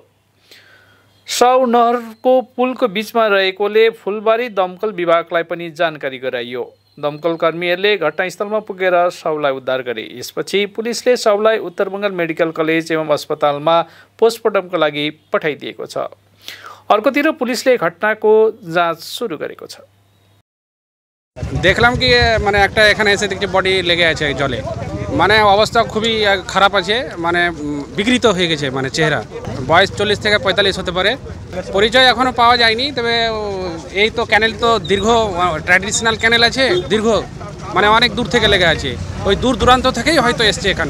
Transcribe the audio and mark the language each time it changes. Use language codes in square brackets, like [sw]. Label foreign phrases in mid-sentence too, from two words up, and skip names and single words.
[ne] शव नहरको पुलको बीचमा रहेकोले फुलबारी दमकल विभागलाई पनि जानकारी गराइयो। दमकल कर्मीहरूले घटनास्थलमा पुगेर शवलाई उद्धार गरे। यसपछि पुलिसले शवलाई उत्तर बङ्गाल मेडिकल कलेज एवं अस्पतालमा पोस्टमार्टमको लागि पठाइदिएको छ। अर्कोतिर पुलिसले घटनाको जाँच सुरु गरेको छ। [bn] দেখলাম কি মানে একটা এখানে এসে দেখছি বডি লেগে আছে জলে, মানে অবস্থা খুবই খারাপ আছে, মানে বিকৃত হয়ে গেছে, মানে চেহারা। বয়স 40 থেকে 45 হতে পারে। পরিচয় এখনো পাওয়া যায়নি, তবে এই তো ক্যানেল তো দীর্ঘ [en] traditional canal [bn] আছে, দীর্ঘ মানে অনেক দূর থেকে লেগে আছে, ওই দূর দূরান্ত থেকেই হয়তো এসছে এখানে।